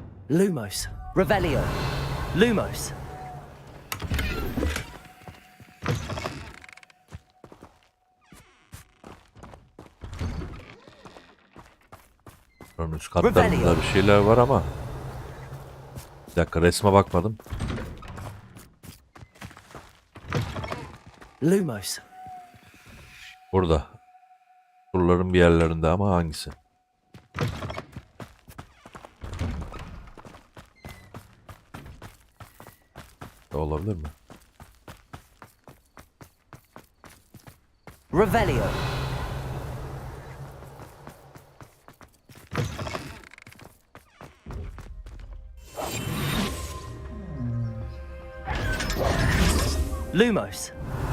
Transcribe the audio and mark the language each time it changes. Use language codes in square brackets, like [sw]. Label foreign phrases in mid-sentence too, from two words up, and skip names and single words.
[tr] Lumos. Revelio. Lumos. Buranın üst katlarında bir şeyler var ama. Bir dakika, resme bakmadım. Lumos. Burada. Surların bir yerlerinde ama hangisi? Olabilir mi? Revelio. Lumos.